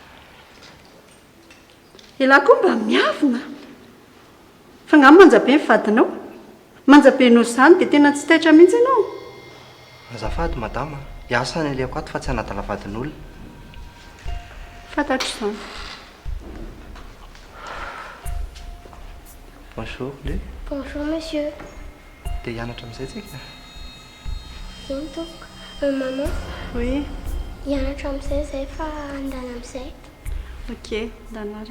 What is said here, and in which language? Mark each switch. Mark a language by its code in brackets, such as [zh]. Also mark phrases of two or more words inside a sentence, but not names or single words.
[mg] ilahy koa mba miavina fa nga manjabe mivadinao manjabe no izany dia tena tsy taitra mihitsy ianao. Azafady madama, hiasa ny aleoko ato fa tsy hanadala vadin'olona. Fantatro izany. [fr] Bonjour, le. Bonjour, monsieur. [mg] Dia hianatra amin'izay tsika? Ino tompoko? Maman, [fr] Oui, [mg] hianatra amin'izay zay fa andana amin'izay. ok, danare.